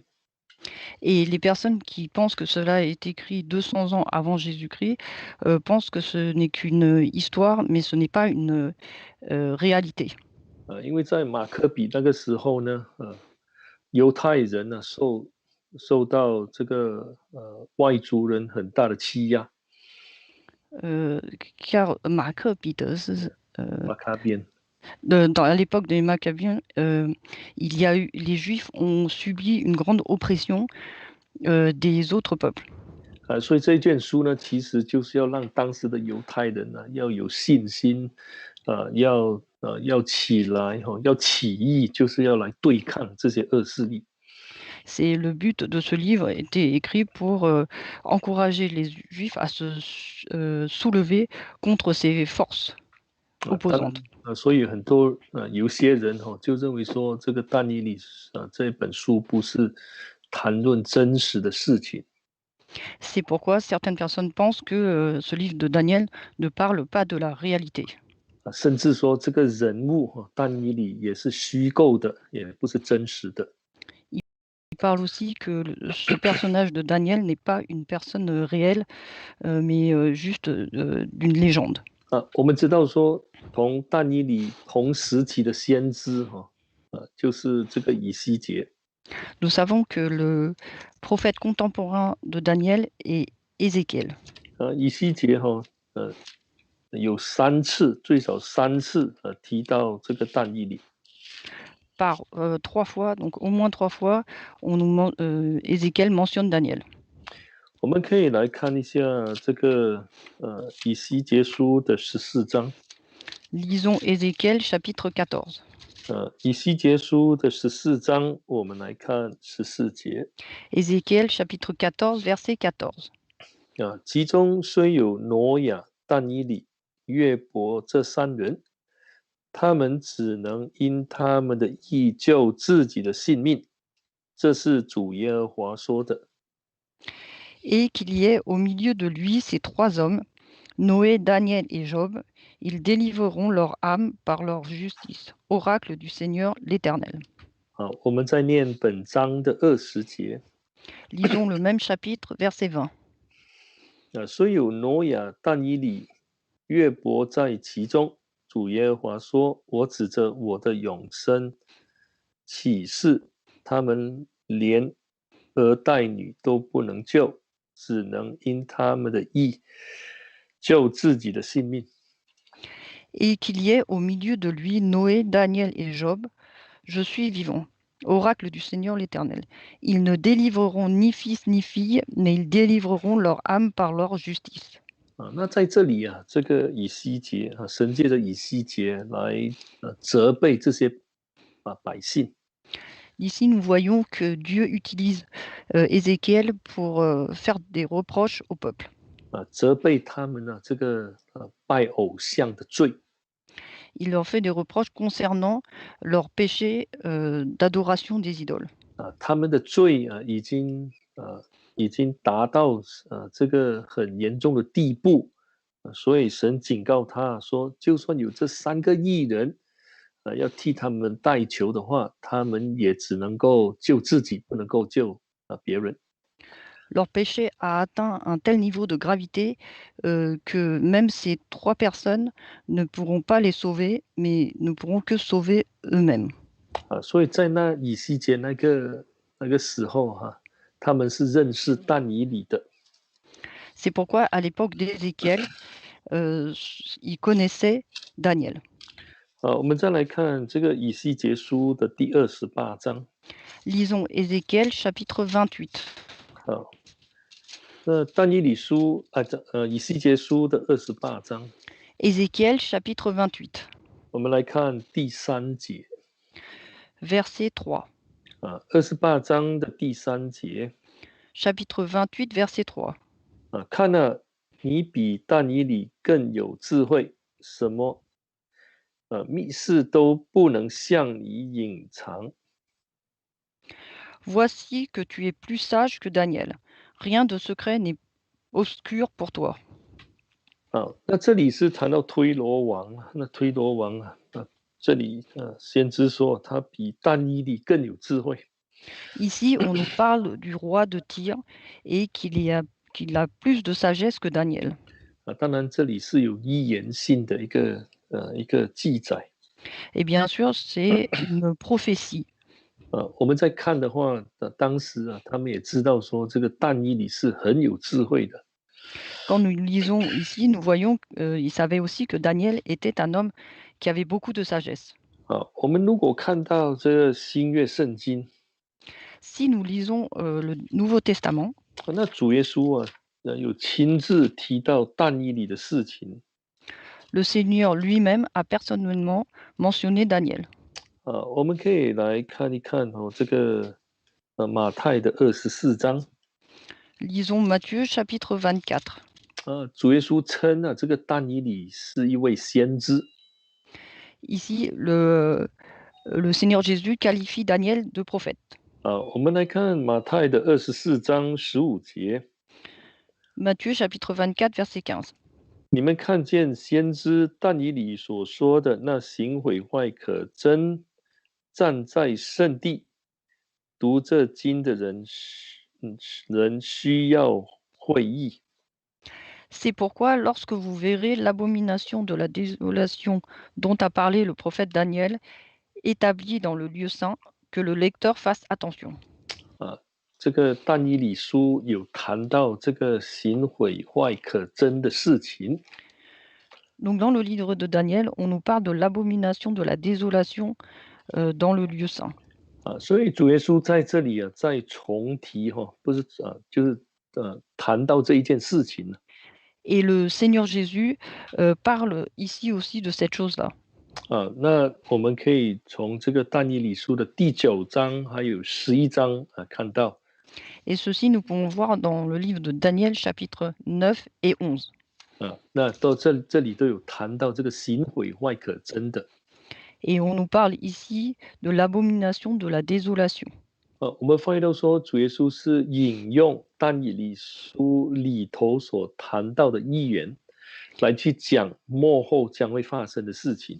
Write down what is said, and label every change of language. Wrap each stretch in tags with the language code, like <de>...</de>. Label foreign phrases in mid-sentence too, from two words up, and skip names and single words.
<fr>Et les personnes qui pensent que cela a été écrit 200 ans avant Jésus-Christ pensent que ce n'est qu'une histoire, mais ce n'est pas une réalité.</fr> <zh>因为在马可比那个时候呢，犹太人呢受到这个外族人很大的欺压。</zh> <fr>Car Maccabéens,</fr> <zh>马卡边。</zh> <fr>à l'époque des Maccabéens, les Juifs ont subi une grande oppression des autres peuples.</fr> <zh>所以这一卷书呢，其实就是要让当时的犹太人呢要有信心，要起来要起义，就是要来对抗这些恶势力。</zh> <fr>C'est le but de ce livre était écrit pour encourager les Juifs à se soulever contre ces forces opposantes.</fr> <zh>所以很多有些人就认为说，这个但以理这本书不是谈论真实的事情。</zh> <fr>C'est pourquoi certaines personnes pensent que ce livre de Daniel ne parle pas de la réalité.</fr> <zh>甚至说这个人物但以理也是虚构的，也不是真实的。</zh> <fr>Il parle aussi que ce personnage de Daniel n'est pas une personne réelle, mais juste d'une légende.</fr> <zh>我们知道说，同但以理同时期的先知就是这个以西结。</zh> <fr>Nous savons que le prophète contemporain de Daniel est Ézéchiel.</fr> <zh>以西结有最少三次提到这个但以理。</zh> <fr>Par 3 fois, donc au moins 3 fois, Ézéchiel mentionne Daniel.</fr> <zh>我们可以来看一下这个以西结书的14章。</zh> <fr>Lisons Ézéchiel chapitre 14.</fr> <zh>以西结书的14章，我们来看14节。</zh> <fr>Ézéchiel chapitre 14, verset 14.</fr> <zh>其中虽有挪亚、但以理、约伯这3人，他们只能因他们的义救自己的性命，这是主耶和华说的。</zh> <fr>Et qu'il y ait au milieu de lui ces 3 hommes, Noé, Daniel et Job, ils délivreront leur âme par leur justice. Oracle du Seigneur l'Éternel.</fr> <zh>我们再念本章的20节。</zh> <fr>Lisons le même chapitre, verset 20.</fr> <zh>虽有挪亚、但以理、约伯在其中，主耶和华说：“我指着我的永生起誓，他们连儿带女都不能救，只能因他们的义救自己的性命。”</zh> <fr>Et qu'il y ait au milieu de lui Noé, Daniel et Job, je suis vivant. Oracle du Seigneur l'Éternel. Ils ne délivreront ni fils ni fille, mais ils délivreront leur âme par leur justice.</fr> <zh>那在这里这个以西结神借着以西结来责备这些百姓。</zh> <fr>Ici, nous voyons que Dieu utilise Ézéchiel pour faire des reproches au peuple.</fr> <zh>责备他们这个拜偶像的罪。</zh> <fr>Il leur fait des reproches concernant leur péché d'adoration des idoles.</fr> <zh>他们的罪已经达到这个很严重的地步，所以神警告他说，就算有这3个义人要替他们代求的话，他们也只能够救自己，不能够救别人。</zh> <fr>Leur péché a atteint un tel niveau de gravité que même ces 3 personnes ne pourront pas les sauver, mais ne pourront que sauver eux-mêmes.</fr> <zh>所以在那以西结那个时候他们是认识但以理的。</zh> <fr>C'est pourquoi à l'époque d'Ézéchiel, ils connaissaient Daniel.</fr> <zh>我们再来看这个以西结书的第28章。</zh> <fr>Lisons Ézéchiel chapitre 28.</fr> <zh>那但以理书以西结书的28章。</zh> <fr>Ézéchiel chapitre 28.</fr> <zh>我们来看第3节</zh> <fr>verset 3.</fr> <zh>28章的第3节</zh> <fr>Chapitre 28, verset 3.</fr> <zh>看了你比但以理更有智慧，什么密事都不能向你隐藏。</zh> <fr>Voici que tu es plus sage que Daniel. Rien de secret n'est obscur pour toi.</fr> <zh>那这里是谈到推罗王，那推罗王这里先知说他比但以理更有智慧。</zh> <fr>Ici, on nous parle du roi de Tyr et qu'il a plus de sagesse que Daniel.</fr> <zh>当然这里是有预言性的一个记载。</zh> <fr>Et bien sûr, c'est une prophétie.</fr> <zh>我们在看的话，当时他们也知道说这个但以理是很有智慧的。</zh> <fr>Quand nous lisons ici, nous voyons qu'il savait aussi que Daniel était un homme qui avait beaucoup de sagesse.</fr> <zh>我们如果看到这个新约圣经，</zh> <fr>Si nous lisons le Nouveau Testament,</fr> <zh>那主耶稣有亲自提到但以理的事情。</zh> <fr>le Seigneur lui-même a personnellement mentionné Daniel.</fr> <zh>我们可以来看一看这个马太的24章。</zh> <fr>Lisons Matthieu chapitre 24.</fr> <zh>主耶稣称这个但以理是一位先知。</zh> <fr>Ici, le Seigneur Jésus qualifie Daniel de prophète.</fr> <zh>我们来看马太的24章15节。</zh> <fr>Matthieu chapitre 24, verset 15.</fr> <zh>你们看见先知但以理所说的那行毁坏可憎站在圣地读这经的人需要会意。</zh> <fr>C'est pourquoi, lorsque vous verrez l'abomination de la désolation dont a parlé le prophète Daniel, établie dans le lieu saint, que le lecteur fasse attention.</fr> <zh>这个但以理书有谈到这个行毁坏可憎的事情。</zh> <fr>Donc, dans le livre de Daniel, on nous parle de l'abomination de la désolation dans le lieu saint.</fr> <zh>所以主耶稣在这里再重提不是就是谈到这一件事情。</zh> <fr>Et le Seigneur Jésus parle ici aussi de cette chose-là.</fr> <zh>那我们可以从这个但以理书的第9章还有11章看到。</zh> <fr>Et ceci, nous pouvons voir dans le livre de Daniel, chapitres 9 et 11.</fr> <zh>那到这里都有谈到这个行毁坏可憎的。</zh> <fr>Et on nous parle ici de l'abomination de la désolation.</fr> <zh>我们发现到说，主耶稣是引用但以理书里头所谈到的预言，来去讲末后将会发生的事情。</zh>